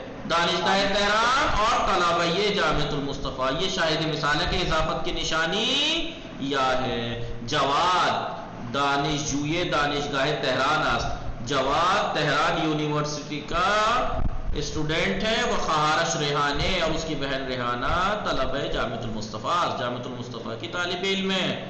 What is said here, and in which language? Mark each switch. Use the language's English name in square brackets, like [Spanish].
[Urdu] دانشگاہ Tehran اور طلبہ جامعۃ المصطفیٰ. یہ شاہد مثال ہے کہ اضافت کی نشانی یا ہے. [Persian] جواد دانشجوی دانشگاہ تہران است. [Urdu] جواد تہران یونیورسٹی کا اسٹوڈنٹ ہے. وہ خواہرش ریحانہ اور اس کی بہن ریحانہ طلبہ جامعۃ المصطفیٰ جامعۃ المصطفیٰ کی طالب علم ہے.